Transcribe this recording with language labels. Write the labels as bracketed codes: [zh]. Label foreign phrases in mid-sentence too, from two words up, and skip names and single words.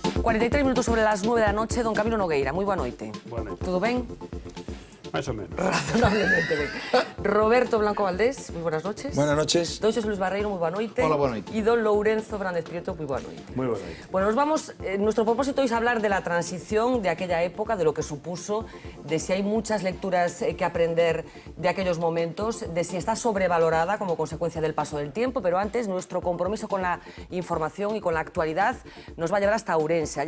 [es] 43 minutos sobre las 9 da noche, don Camilo Nogueira, [gl] moi boa noite. Boa noite. Todo ben? Máis ou menos. Razonablemente ben. [es] Roberto Blanco Valdés, moi buenas noches. Buenas noches. [gl] Don Xosé Luis Barreiro, moi boa noite. Hola, boa noite. Y don Lourenzo Fernández Prieto, moi boa noite. Moi boa noite. [es] Bueno, nos vamos, nuestro propósito es hablar de la transición de aquella época, de lo que supuso, de si hay muchas lecturas que aprender de aquellos momentos, de si está sobrevalorada como consecuencia del paso del tiempo, pero antes nuestro compromiso con la información y con la actualidad nos va a llevar hasta Ourense.